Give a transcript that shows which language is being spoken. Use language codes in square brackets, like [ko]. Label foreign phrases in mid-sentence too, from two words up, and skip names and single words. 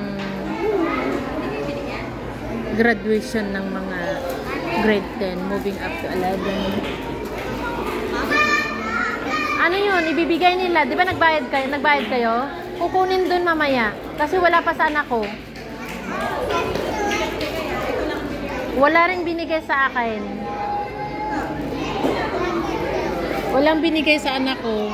[tl] graduation ng mga grade 10 moving up to 11. Ano yun? Ibibigay nila. Di ba nagbayad kayo? Nagbayad kayo? Kukunin dun mamaya. Kasi wala pa sa anak ko. Wala rin binigay sa akin. Walang binigay sa anak ko.